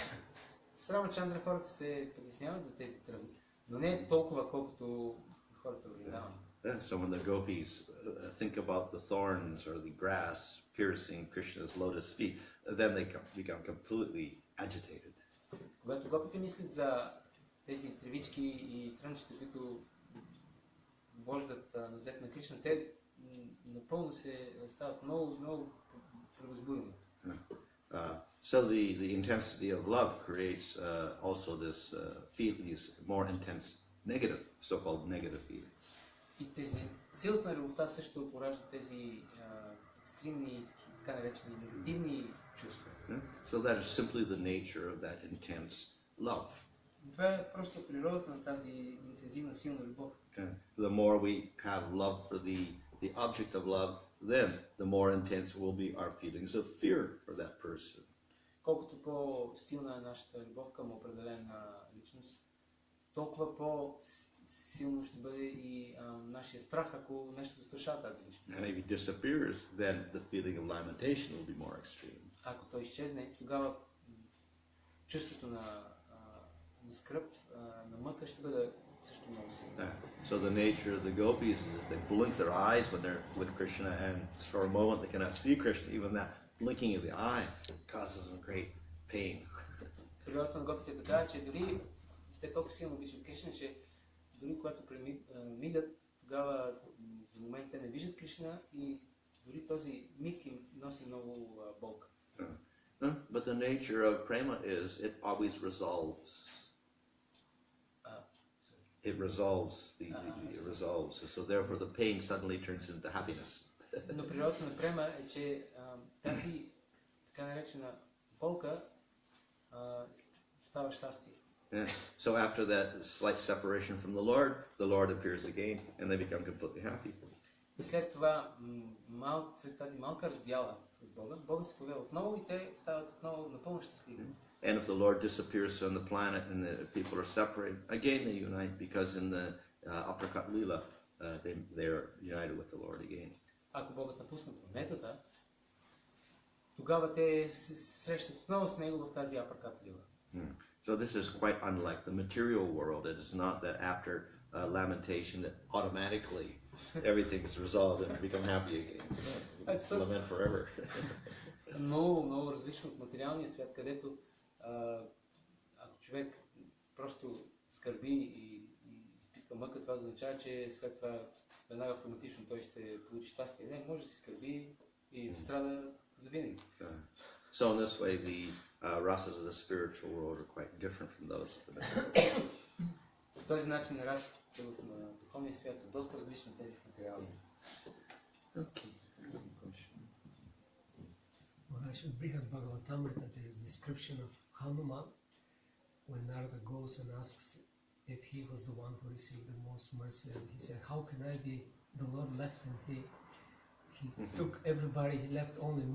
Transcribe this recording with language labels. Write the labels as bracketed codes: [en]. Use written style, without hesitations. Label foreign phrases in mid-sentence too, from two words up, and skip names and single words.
[bg] С Рамачандра хората се притесняват за тези тръни, но не толкова колкото хората в Вриндавана. [en] So when the gopis think about the thorns or the grass piercing Krishna's lotus feet, then they become completely agitated. [bg] Когато гопите мислят за тези тревички и трънчета, които вождат нозете на Кришна, те напълно се стават много превъзбудено. [en] So the intensity of love creates also this these more intense negative, so-called negative feelings. [bg] И тези силата на любовта също поражда тези екстремни, така наречени негативни чувства. [en] So that is simply the nature of that intense love. [bg] Това е просто природата на тази интензивна, силна любов. [en] The more we have love for the object of love, then the more intense will be our feelings of fear for that person. [bg] Колкото по-силна е нашата любов към определена личност, толкова по-силно ще бъде и нашия страх, ако нещо застрашава тази личност. [en] And if he disappears, then the feeling of lamentation will be more extreme. [bg] Ако той изчезне, тогава чувството на скръб, на мъка ще бъде също много силно. [en] So the nature of the gopis is that they blink their eyes when they're with Krishna, and for a moment they cannot see Krishna. Even that blinking of the eye causes them great pain. [bg] Природата на гопите е така, че дори те толкова силно обичат Кришна, че дори когато мигат, тогава за момент те не виждат Кришна и дори този миг им носи много болка. [en] But the nature of prema is it always resolves. It resolves it resolves. So therefore the pain suddenly turns into happiness. [bg] Но природата на према е, че тази така наречена болка става щастие. [en] So after that slight separation from the Lord appears again, and they become completely happy. [bg] И след това, след тази малка раздяла с Бога, Бога се появява отново и те стават отново напълно щастливи. [en] And if the Lord disappears from the planet and the people are separated, again they unite because in the uppercut lila they are united with the Lord again. [bg] Ако Богът напусне планетата, тогава те се срещат отново с Него в тази uppercut lila. [en] So this is quite unlike the material world. It is not that after lamentation that automatically everything is resolved and become happy again. It's lament forever. [bg] Много различно от материалния свят, където ако човек просто скърби и изпитва мъка, това означава, че след това веднага автоматично той ще получи щастие. Не, може да си скърби и да страда завинаги. [en] So in this way the rasas of the spiritual world are quite different from those of the material. [bg] В този начин расите на духовния свят са доста различни от тези в материалния. [en] Okay. Maharaj, in Brihad Bhagavatamrita there is description of Hanuman when Narada goes and asks if he was the one who received the most mercy, and he said, "How can I be? The Lord left him. He took everybody. He left only me."